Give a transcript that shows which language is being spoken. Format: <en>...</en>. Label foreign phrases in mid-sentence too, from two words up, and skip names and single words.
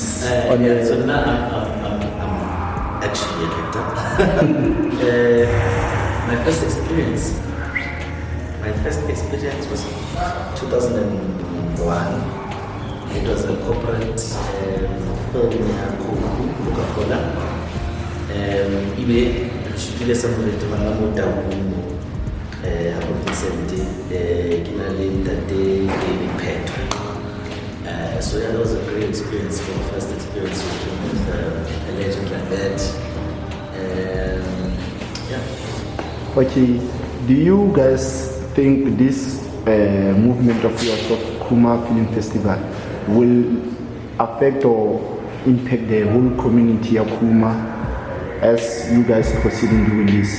<en>So now I'm actually a director. My first experience was 2004. one. It was a corporate film near Coca-Cola.</en> <st>Ibe shutile sa moleto bana mo taung ha Vincent kina le ntate ke Petro.</st> <en>So yeah, that was a great experience for my first experience working with a legend like that. Yeah. Okay, do you guys think this movement of yours of Khuma Film Festival will affect or impact the whole community of Khuma as you guys proceed in doing this?</en>